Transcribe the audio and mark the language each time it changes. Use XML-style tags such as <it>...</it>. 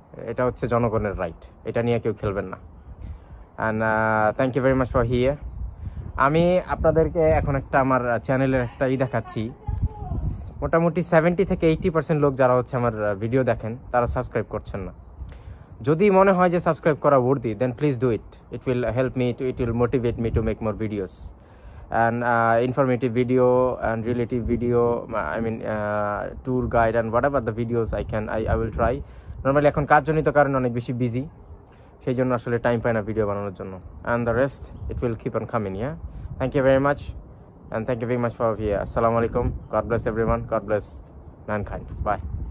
<bn>এটা হচ্ছে জনগণের রাইট, এটা নিয়ে কেউ খেলবেন না।</bn> <en>And thank you very much for here.</en> <bn>আমি আপনাদেরকে এখন একটা আমার চ্যানেলের একটা দেখাচ্ছি। মোটামুটি 70 থেকে 80% লোক যারা হচ্ছে আমার ভিডিও দেখেন, তারা সাবস্ক্রাইব করছেন না। যদি মনে হয় যে সাবস্ক্রাইব করা worthy,</bn> <en>then please do it. It will help me it will motivate me to make more videos, and informative video and relative video, I mean tour guide and whatever the videos I will try.</en> <bn>Normally এখন কাজজনিত কারণে অনেক বেশি busy, সেই জন্য আসলে time পাই না video বানানোর জন্য,</bn> <en>and the rest it will keep on coming. Yeah, thank you very much, and thank you very much for here. Assalamu alaikum. God bless everyone. God bless mankind. Bye.</en>